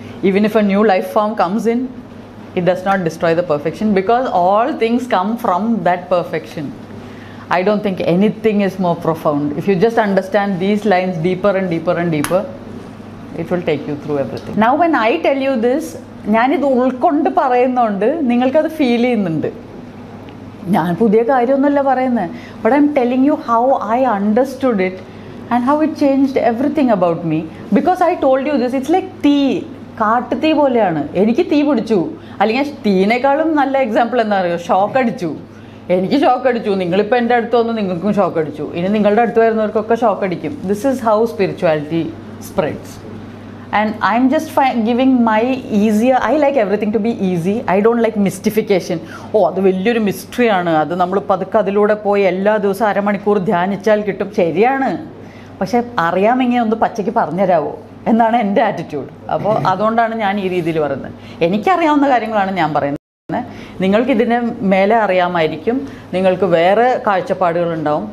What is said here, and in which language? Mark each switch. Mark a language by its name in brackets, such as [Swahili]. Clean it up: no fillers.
[English] Even if a new life form comes in, it does not destroy the perfection because all things come from that perfection. I don't think anything is more profound. If you just understand these lines deeper and deeper and deeper, it will take you through everything. Now when I tell you this, [Malayalam] ഞാനിത് ഉൾക്കൊണ്ട് പറയുന്നുണ്ട്, നിങ്ങൾക്കത് feel ചെയ്യുന്നുണ്ട്. ഞാൻ പുതിയ കാര്യമൊന്നുമല്ല പറയുന്നത്. [English] But I am telling you how I understood it and how it changed everything about me. Because I told you this. It's like [Malayalam] തീ, കാട്ടുതീ പോലെയാണ്. എനിക്ക് തീ പിടിച്ചു. അല്ലെങ്കിൽ തീനേക്കാളും നല്ല എക്സാമ്പിൾ എന്താ പറയുക, ഷോക്ക് അടിച്ചു. എനിക്ക് ഷോക്ക് അടിച്ചു. നിങ്ങളിപ്പോൾ എൻ്റെ അടുത്ത് വന്ന് നിങ്ങൾക്കും ഷോക്ക് അടിച്ചു. ഇനി നിങ്ങളുടെ അടുത്ത് വരുന്നവർക്കൊക്കെ ഷോക്ക് അടിക്കും. [English] This is how spirituality spreads. And I'm just giving my easier. I like everything to be easy. I don't like mystification. [Malayalam] അത് വലിയൊരു മിസ്റ്ററിയാണ്, അത് നമ്മൾ പതുക്കെ അതിലൂടെ പോയി എല്ലാ ദിവസവും അരമണിക്കൂർ ധ്യാനിച്ചാൽ കിട്ടും. ശരിയാണ്, പക്ഷെ അറിയാമെങ്കിൽ ഒന്ന് പച്ചയ്ക്ക് പറഞ്ഞുതരാമോ എന്നാണ് എൻ്റെ ആറ്റിറ്റ്യൂഡ്. അപ്പോൾ അതുകൊണ്ടാണ് ഞാൻ ഈ രീതിയിൽ പറയുന്നത്. എനിക്കറിയാവുന്ന കാര്യങ്ങളാണ് ഞാൻ പറയുന്നത്. നിങ്ങൾക്ക് ഇതിന് മേലെ അറിയാമായിരിക്കും, നിങ്ങൾക്ക് വേറെ കാഴ്ചപ്പാടുകളുണ്ടാവും.